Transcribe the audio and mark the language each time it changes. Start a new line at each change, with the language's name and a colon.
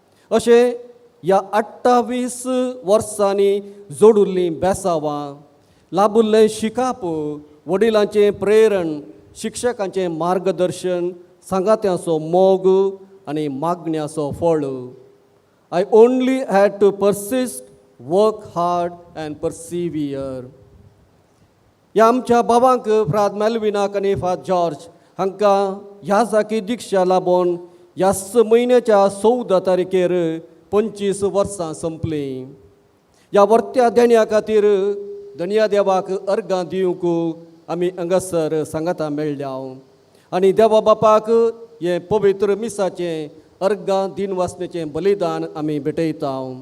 Goan Konkani: अशें ह्या 28 वर्सांनी जोडुल्लीं बेसांवां, लाबुल्लें शिकाप, वडिलांचें प्रेरण, शिक्षकांचें मार्गदर्शन, सांगात्याचो मोग आनी मागण्याचो फळ.
English: I only had to persist, work hard and persevere.
Goan Konkani: ह्या आमच्या बाबांक फ्राद मेल्विनाक आनी फ्राद जॉर्ज हांकां ह्या जाकी दिक्षा लाबोन ह्या म्हयन्याच्या 14 तारखेर 25 वर्सां संपलीं. ह्या वर्त्या देण्या खातीर धन्या देवाक अर्गां दिवंक आमी हांगासर सांगाता मेळ्ळ्या आनी देवा बापाक हें पवित्र मिसाचें अर्गां दिन वासनेचें बलिदान आमी भेटयता.